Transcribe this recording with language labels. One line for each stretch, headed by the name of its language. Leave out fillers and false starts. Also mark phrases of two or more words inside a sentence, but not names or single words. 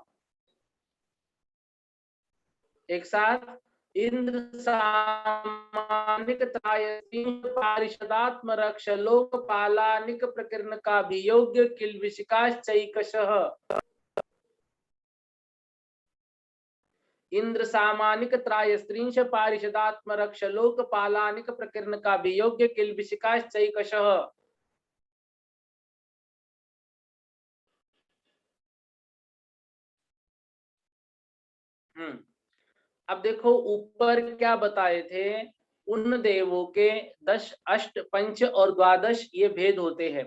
Hindi: एक साथ,
Sanskrit: इंद्र सामानिक त्रायस्त्रिंश पारिषदात्म रक्षलोक पालानिक प्रकीर्ण का वियोग्य किल्बिषिकाश्चैकशः। इंद्र सामानिक त्रायस्त्रिंश पारिषदात्म रक्षलोक पालानिक प्रकीर्ण का वियोग्य किल्बिषिकाश्चैकशः।
Hindi: अब देखो ऊपर क्या बताए थे, उन देवों के 10, अष्ट, पंच और द्वादश ये भेद होते हैं।